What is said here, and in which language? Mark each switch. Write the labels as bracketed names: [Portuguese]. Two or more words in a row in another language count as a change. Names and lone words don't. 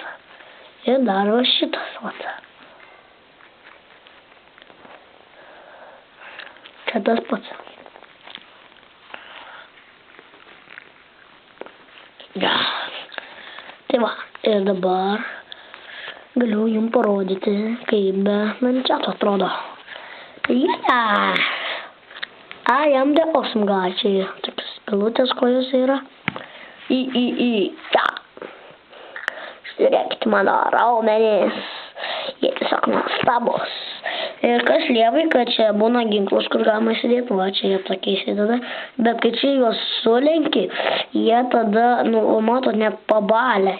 [Lithuanian] Ir dar va šitas, vat. Čia tas pats. Ja. Tai va, ir dabar galiu jums parodyti, kaip be mančeto atrodo. [English] Yeah! I am the awesome guy. [Lithuanian] Čia tokios pilutės kojos yra. Ja. Žiūrėkit mano raumenys. Jie tiesiog nuostabus. Ir kas lievai, kad čia būna ginklus, kur galima įsidėti. Va, čia jie tokie įsideda. Bet kai čia juos sulenki, jie tada, nu, matot, net pabalę.